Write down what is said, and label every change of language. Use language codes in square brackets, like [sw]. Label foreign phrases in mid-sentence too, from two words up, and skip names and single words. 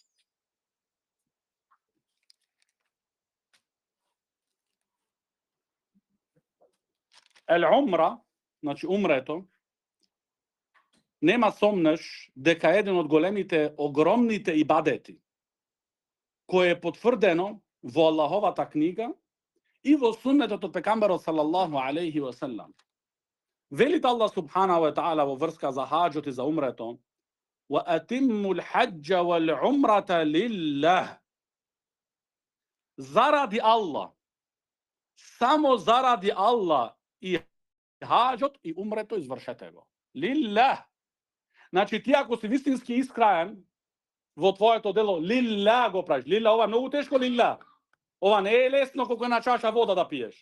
[mk] Умра, значи умрето, нема сомнеш дека еден од големите, огромните ибадети, кој е потврдено во Аллаховата книга и во суннетот од пекамберот [ar] صلى الله عليه وسلم. [mk] Велит Аллах [ar] سبحانه وتعالى [mk] во врска за хаџот и за умрето: [ar] "وأتموا الحج والعمرة لله." [mk] Заради Аллах, само заради Аллах и хаџот и умрето извршете го. Лиллах. Значи ти ако си вистински искраен во твоето дело, лиллах го правиш. Лиллах, ова многу тешко лиллах. Ова не е лесно колку една чаша вода да пиеш.